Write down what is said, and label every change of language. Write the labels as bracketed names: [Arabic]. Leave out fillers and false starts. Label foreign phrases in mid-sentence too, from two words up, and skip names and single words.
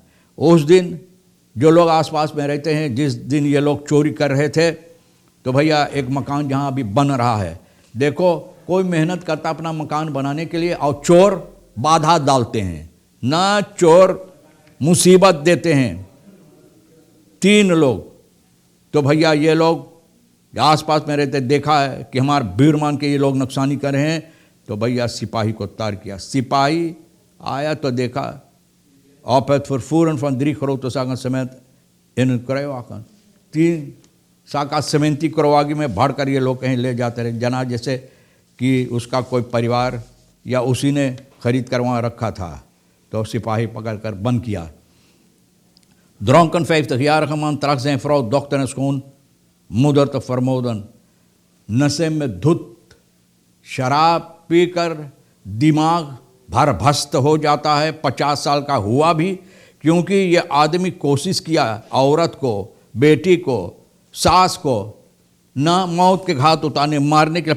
[Caribbean Hindustani] उस दिन जो लोग आसपास में रहते हैं, जिस दिन ये लोग चोरी कर रहे थे, तो भैया एक मकान जहाँ अभी बन रहा है, देखो कोई मेहनत करता अपना मकान बनाने के लिए और चोर बाधा डालते हैं ना, चोर मुसीबत देते हैं 3 लोग। तो भैया ये लोग आसपास में रहते, देखा है कि हमारे बीरमान के ये लोग नुकसानी कर रहे हैं, तो भैया सिपाही को तार किया। सिपाही आया तो देखा [Dutch] op het vervoeren van 3 grote zakken cement in een kruiwagen, [Caribbean Hindustani] 3 साका सीमेंटी करवागी में भर कर ये लोग कहीं ले जाते रहे, जना जैसे कि उसका कोई परिवार या उसी ने खरीद कर वहाँ रखा था। तो सिपाही पकड़ कर बंद किया। [Dutch] Dronken 50-jarige man trok zijn vrouw, dochter en schoonmoeder te vermoorden। [Caribbean Hindustani] नशे में धुत शराब पीकर दिमाग भरभस्त हो जाता है। 50 साल का हुआ भी, क्योंकि ये आदमी कोशिश किया औरत को, बेटी को, सास को ना मौत के घाट उतारने, मारने के लिए।